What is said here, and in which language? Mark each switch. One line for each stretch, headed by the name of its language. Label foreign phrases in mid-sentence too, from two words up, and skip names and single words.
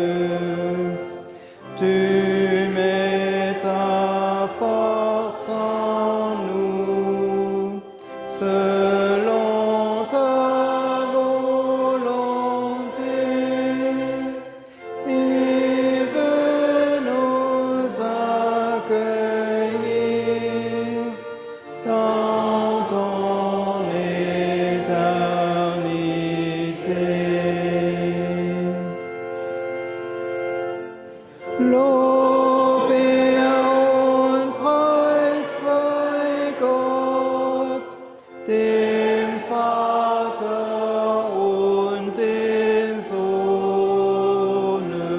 French: Tu mets ta force en nous, selon ta volonté. Et veux nous accueillir dans ton éternité.
German: Lobe und Preis sei Gott, dem Vater und dem Sohn